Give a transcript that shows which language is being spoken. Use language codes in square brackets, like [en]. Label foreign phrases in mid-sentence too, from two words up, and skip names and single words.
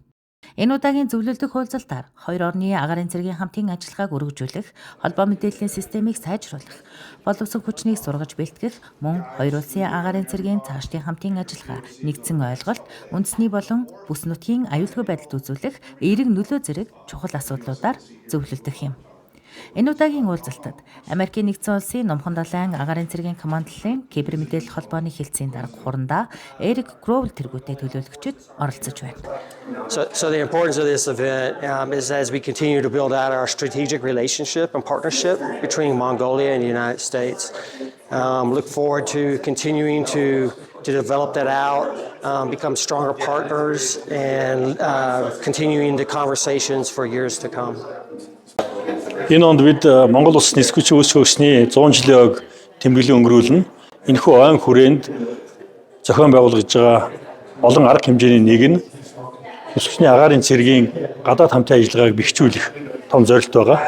[mn] Энэ удаагийн зөвлөлдөх уулзалтаар хоёр орны агаарын цэргийн хамтын ажиллагааг өргөжүүлэх, холбоо мэдээллийн системийг сайжруулах, боловсон хүчнийг сургаж бэлтгэх, мөн хоёр улсын агаарын цэргийн цаашдын хамтын ажиллагаа нэгдсэн ойлголт, үндэсний болон бүс нутгийн аюулгүй байдалд үзүүлэх эерэг нөлөө зэрэг чухал асуудлуудаар зөвлөлдөх юм. Энэ удаагийн уулзалтад Америкийн нэгдсэн улсын Номхон далайн агаарын цэргийн командлалын кибер мэдээлэл холбооны хэлтсийн дарга хурандаа Эрик Гроул тэргүүтэй төлөөлөгчид оролцож байна. [en] So the importance of this event is as we continue to build out our strategic relationship and partnership between Mongolia and the United States. Look forward to continuing to develop that out, become stronger partners, and continuing the conversations for years to come. [mn] Энэ онд бид Монгол улс нисгүүч үүсгөөсний 100 жилийн ог тэмдэглэн өнгөрүүлнэ. Энэхүү ойн хүрээнд зохион байгуулж байгаа олон арга хэмжээний нэг нь нисгүүчний агаарын цэргийн гадаад хамтын ажиллагааг бэхжүүлэх том зорилт байгаа.